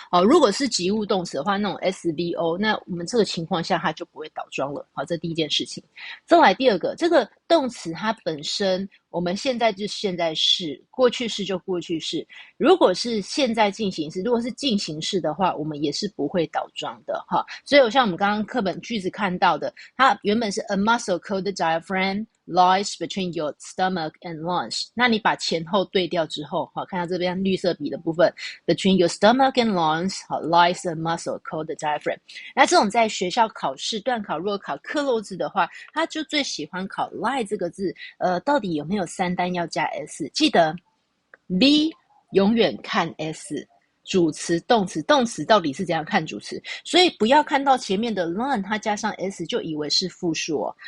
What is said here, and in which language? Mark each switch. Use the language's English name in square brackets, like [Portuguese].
[Chinese] 如果是及物动词的话，那种 svo， 那我们这个情况下它就不会倒装了。好，这第一件事情。再来第二个，这个动词它本身我们现在就现在式，过去式就过去式。如果是现在进行式，如果是进行式的话，我们也是不会倒装的哈。所以像我们刚刚课本句子看到的，它原本是 [English] a muscle called the diaphragm lies between your stomach and lungs。 [Chinese] 那你把前后对调之后，好，看到这边绿色笔的部分 ， [English] between your stomach and lungs， [Chinese] 好 [English] lies a muscle called the diaphragm。 [Chinese] 那这种在学校考试段考，如果考克漏字的话，他就最喜欢考 lie 这个字，到底有没有三单要加 s？记得 B 永远看 s。主词、动词，动词到底是怎样看主词？所以不要看到前面的 learn 它加上 s 就以为是复数哦。